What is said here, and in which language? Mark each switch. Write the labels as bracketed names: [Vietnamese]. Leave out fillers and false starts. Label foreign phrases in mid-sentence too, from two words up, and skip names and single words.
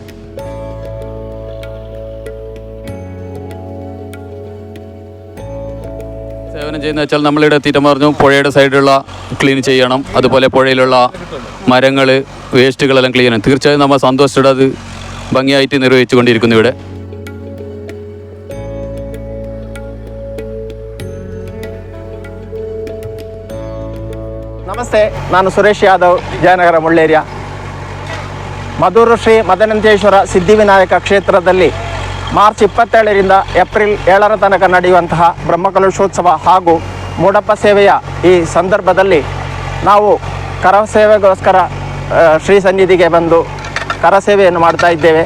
[Malayalam] സേവനം ചെയ്യുന്ന വെച്ചാൽ നമ്മളിവിടെ എത്തിയിട്ട് പറഞ്ഞു പുഴയുടെ സൈഡിലുള്ള ക്ലീൻ ചെയ്യണം. അതുപോലെ പുഴയിലുള്ള മരങ്ങൾ വേസ്റ്റുകളെല്ലാം ക്ലീൻ ചെയ്യണം. തീർച്ചയായും നമ്മൾ സന്തോഷത്തോടെ അത് ഭംഗിയായിട്ട് നിർവഹിച്ചു കൊണ്ടിരിക്കുന്നു ഇവിടെ. [Kannada] ನಮಸ್ತೆ, ನಾನು ಸುರೇಶ್ ಯಾದವ್, ಜಯನಗರ ಮುಳ್ಳೇರಿಯ. ಮಧೂರು ಶ್ರೀ ಮದನಂತೇಶ್ವರ ಸಿದ್ಧಿವಿನಾಯಕ ಕ್ಷೇತ್ರದಲ್ಲಿ ಮಾರ್ಚ್ 27ರಿಂದ ಏಪ್ರಿಲ್ 7ರ ತನಕ ನಡೆಯುವಂತಹ ಬ್ರಹ್ಮಕಲಶೋತ್ಸವ ಹಾಗೂ ಮೂಡಪ್ಪ ಸೇವೆಯ ಈ ಸಂದರ್ಭದಲ್ಲಿ ನಾವು ಕರಸೇವೆಗೋಸ್ಕರ ಶ್ರೀ ಸನ್ನಿಧಿಗೆ ಬಂದು ಕರಸೇವೆಯನ್ನು ಮಾಡ್ತಾ ಇದ್ದೇವೆ.